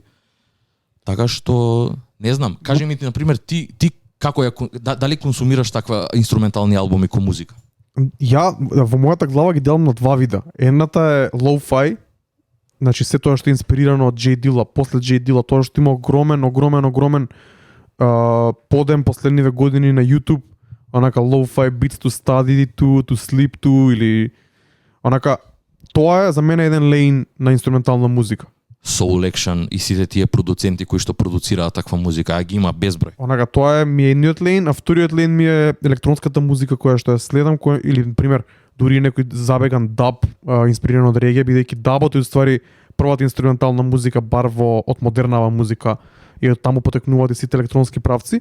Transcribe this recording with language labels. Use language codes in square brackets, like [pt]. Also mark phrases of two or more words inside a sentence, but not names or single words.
[mk] Така што не знам, кажи ми ти на пример ти како дали консумираш таква инструментални албуми ко музика? Ја во мојата глава ги делам на два вида. Едната е lo-fi, значи се тоа што е инспирирано од J Dilla, после J Dilla, тоа што има огромен подем последниве години на YouTube, онака [en] lo-fi beats to study to sleep to [mk] или онака тоа е за мене еден лейн на инструментална музика. Soul Action и сите тие продуценти кои што продуцираат таква музика, а ги има безброј. Онака тоа е ми е едниот лейн, а вториот лейн ми е електронската музика која што ја следам, или на пример дури некој забеган даб инспириран од реге, бидејќи дабот е уствари првата инструментална музика бар од модернава музика и од таму потекнуваат и сите електронски правци.